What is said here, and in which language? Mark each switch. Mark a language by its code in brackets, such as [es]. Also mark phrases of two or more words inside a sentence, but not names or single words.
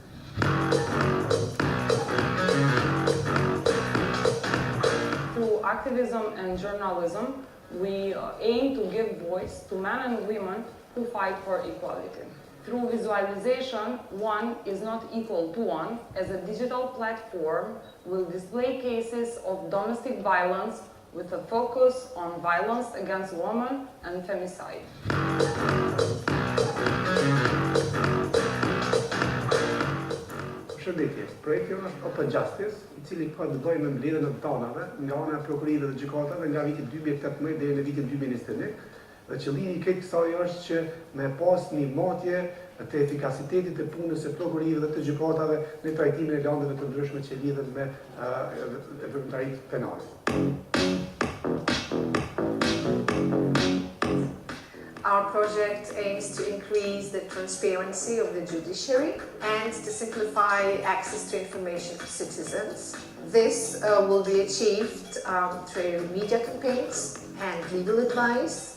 [en] Through activism and journalism, we aim to give voice to men and women who fight for equality. Through visualization, one is not equal to one, as a digital platform will display cases of domestic violence with a focus on violence against women and femicide. [sq] Për Përshëndetje. Projekti është Open Justice, I cili përdoj me mbledhjen e dhënave nga ana e prokurisë dhe gjykatave nga viti 2018 deri në vitin 2021. Dhe qëllimi I këtë kësaj është që me pas një matje të efikasitetit të punës së prokurisë dhe të gjykatave në trajtimin e landeve të ndryshme që lidhen me veprimtaritë penale. [en] Our project aims to increase the transparency of the judiciary and to simplify access to information for citizens. This will be achieved through media campaigns and legal advice.